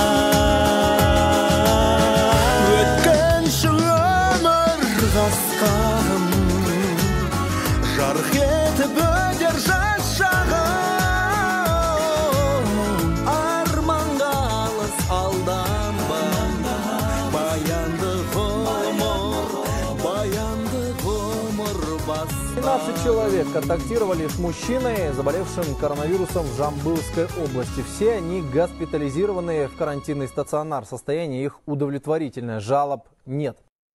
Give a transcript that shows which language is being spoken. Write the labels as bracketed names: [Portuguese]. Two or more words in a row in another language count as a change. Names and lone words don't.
[Kazakh] Өткінші өмір қасқағым, жарқ етіп өтер жас шағым. Баянды ғұмыр [Russian] 12 человек контактировали с мужчиной, заболевшим коронавирусом в Жамбылской области. Все они госпитализированы в карантинный стационар. Состояние их удовлетворительное, жалоб нет.